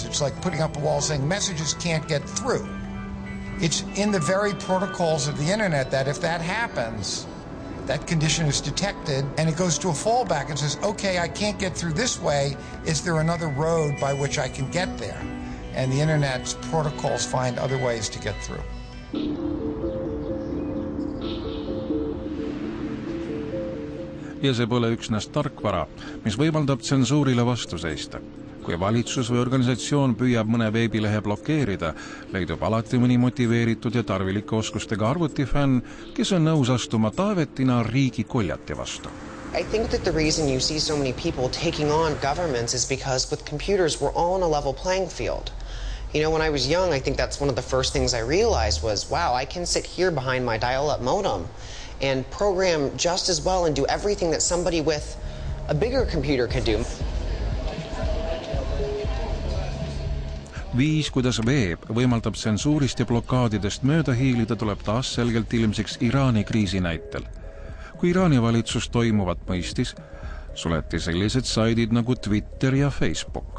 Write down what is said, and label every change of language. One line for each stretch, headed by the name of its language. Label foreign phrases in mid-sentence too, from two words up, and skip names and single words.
English: It's like putting up a wall saying messages can't get through. It's in the very protocols of the internet that if that happens, that condition is detected and it goes to a fallback and says, okay, I can't get through this way. Is there another road by which I can get there? And the internet's protocols find other ways to get through.
Estonian: Ja see pole üksnes tarkvara, mis võimaldab tsensuurile vastu seista. Kui valitsus või organisatsioon püüab mõne veebilehe blokeerida, leidub alati mõni motiveeritud ja tarvilike oskustega arvutifänn, kes on nõus astuma taavetina riigi koljati vastu.
English: I think that the reason you see so many people taking on governments is because with computers we're all on a level playing field. You know, when I was young, I think that's one of the first things I realized was, wow, I can sit here behind my dial-up modem and program just as well and do everything that somebody with a bigger computer could do.
Estonian: Viis, kuidas veeb võimaldab tsensuurist ja blokaadidest mööda hiilida, tuleb taas selgelt ilmsiks Iraani kriisi näitel. Kui Iraani valitsus toimuvat mõistis, suleti sellised saidid nagu Twitter ja Facebook.